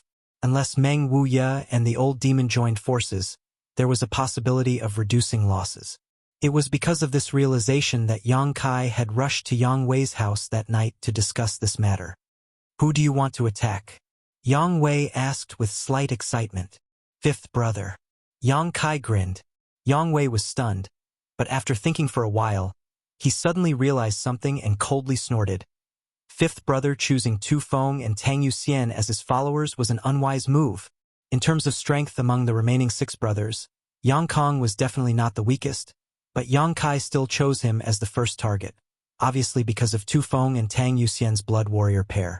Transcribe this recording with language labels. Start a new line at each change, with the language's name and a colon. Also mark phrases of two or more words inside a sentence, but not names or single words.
English: Unless Meng Wuya and the old demon joined forces, there was a possibility of reducing losses. It was because of this realization that Yang Kai had rushed to Yang Wei's house that night to discuss this matter. Who do you want to attack? Yang Wei asked with slight excitement. 5th brother. Yang Kai grinned. Yang Wei was stunned, but after thinking for a while, he suddenly realized something and coldly snorted. Fifth brother choosing Tu Feng and Tang Yuxian as his followers was an unwise move. In terms of strength among the remaining 6 brothers, Yang Kong was definitely not the weakest, but Yang Kai still chose him as the first target, obviously because of Tu Feng and Tang Yuxian's blood warrior pair.